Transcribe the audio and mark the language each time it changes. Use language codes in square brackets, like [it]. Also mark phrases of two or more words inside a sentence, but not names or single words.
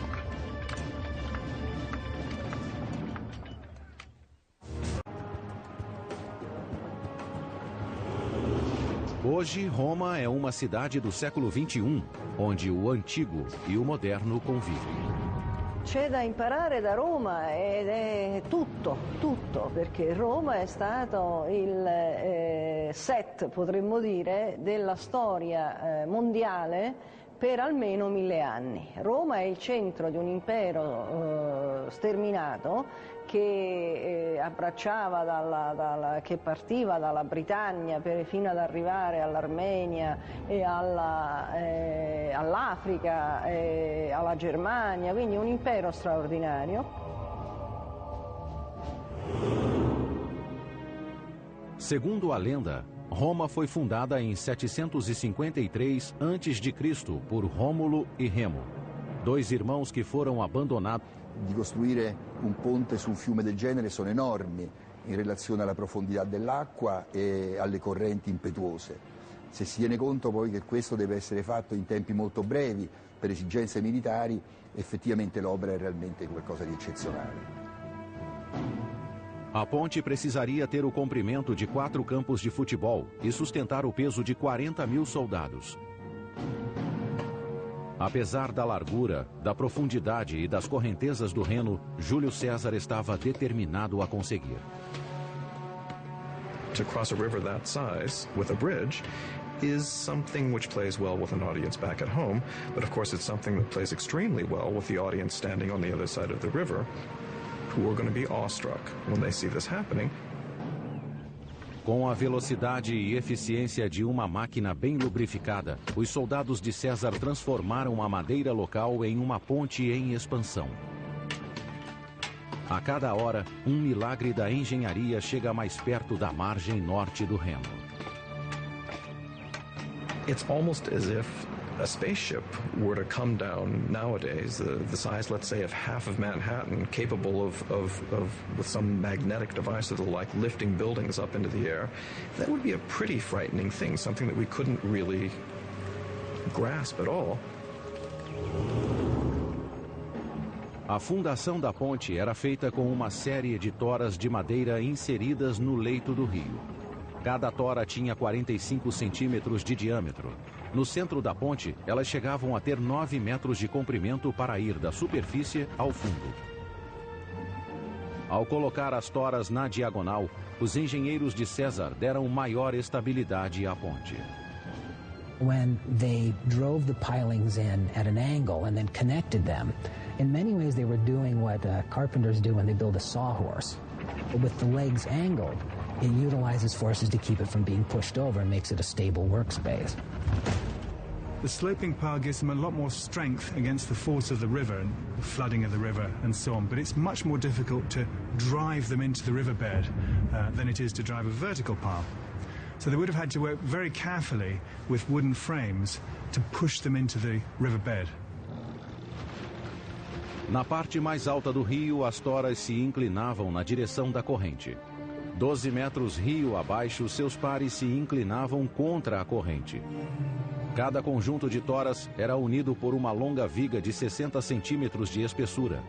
[pt] Hoje, Roma é uma cidade do século XXI, onde o antigo e o moderno convivem. [it] C'è da imparare da Roma ed è tutto, perché Roma è stato il set, potremmo dire, della storia mondiale per almeno 1000 anni. Roma è il centro di un impero sterminato che abbracciava che partiva dalla Britannia fino ad arrivare all'Armenia e all'Africa e alla Germania, quindi un impero straordinario. [pt] Segundo a lenda, Roma foi fundada em 753 a.C. por Rômulo e Remo, dois irmãos que foram abandonados. [it] Di costruire un ponte su un fiume del genere sono enormi in relazione alla profondità dell'acqua e alle correnti impetuose. se si tiene conto poi che questo deve essere fatto in tempi molto brevi per esigenze militari, effettivamente l'opera è realmente qualcosa di eccezionale. [pt] A ponte precisaria ter o comprimento de 4 campos de futebol e sustentar o peso de 40.000 soldados. Apesar da largura, da profundidade e das correntezas do Reno, Júlio César estava determinado a conseguir. [en] To cross a river that size with a bridge is something which plays well with an audience back at home, but of course it's something that plays extremely well with the audience standing on the other side of the river, who are going to be awestruck when they see this happening. [pt] Com a velocidade e eficiência de uma máquina bem lubrificada, os soldados de César transformaram a madeira local em uma ponte em expansão. A cada hora, um milagre da engenharia chega mais perto da margem norte do Reno. [en] It's almost as if a spaceship were to come down nowadays, the size, let's say, of half of Manhattan, capable of with some magnetic device or the like, lifting buildings up into the air. That would be a pretty frightening thing, something that we couldn't really grasp at all. [pt] A fundação da ponte era feita com uma série de toras de madeira inseridas no leito do rio. Cada tora tinha 45 centímetros de diâmetro. No centro da ponte, elas chegavam a ter 9 metros de comprimento para ir da superfície ao fundo. Ao colocar as toras na diagonal, os engenheiros de César deram maior estabilidade à ponte. [en] When they drove the pilings in at an angle and then connected them, in many ways they were doing what carpenters do when they build a sawhorse. With the legs angled, it utilizes forces to keep it from being pushed over and makes it a stable workspace. The sloping pile gives them a lot more strength against the force of the river and the flooding of the river and so on, but it's much more difficult to drive them into the riverbed than it is to drive a vertical pile. So they would have had to work very carefully with wooden frames to push them into the riverbed. [pt] Na parte mais alta do rio, as toras se inclinavam na direção da corrente. 12 metros rio abaixo, seus pares se inclinavam contra a corrente. Cada conjunto de toras era unido por uma longa viga de 60 centímetros de espessura.